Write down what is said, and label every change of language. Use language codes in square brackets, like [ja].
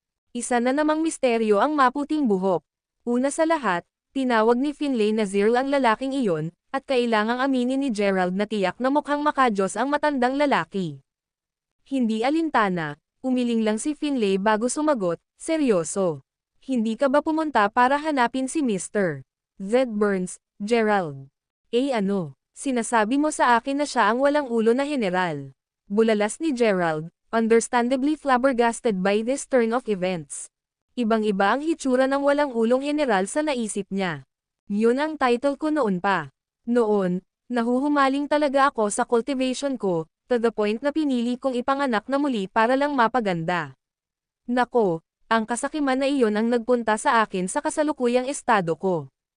[tl] Isa na namang misteryo ang maputing buhok. Una sa lahat, tinawag ni Finlay na Zirl ang lalaking iyon, at kailangang aminin ni Gerald na tiyak na mukhang makajos ang matandang lalaki. Hindi alintana, umiling lang si Finlay bago sumagot, "Seryoso. Hindi ka ba pumunta para hanapin si Mr. Z. Burns, Gerald?" Ano? Sinasabi mo sa akin na siya ang walang ulo na general?" Bulalas ni Gerald, [en] understandably flabbergasted by this turn of events. [tl] Ibang-iba ang hitsura ng walang ulong general sa naisip niya. Yun ang title ko noon pa. Noon, nahuhumaling talaga ako sa cultivation ko, [en] to the point [tl] na pinili kong ipanganak na muli para lang mapaganda. Nako, ang kasakiman na iyon ang nagpunta sa akin sa kasalukuyang estado ko.